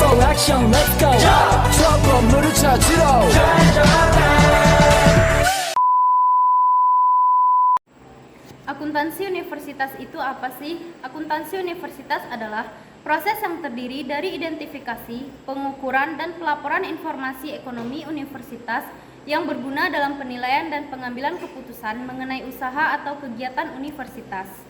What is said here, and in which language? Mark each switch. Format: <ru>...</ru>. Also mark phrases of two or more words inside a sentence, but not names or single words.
<en>action, let's go.</en> <ko>수업 건물을 찾으러.</ko> <id>Akuntansi universitas itu apa sih? Akuntansi universitas adalah proses yang terdiri dari identifikasi, pengukuran, dan pelaporan informasi ekonomi universitas yang berguna dalam penilaian dan pengambilan keputusan mengenai usaha atau kegiatan universitas.</id>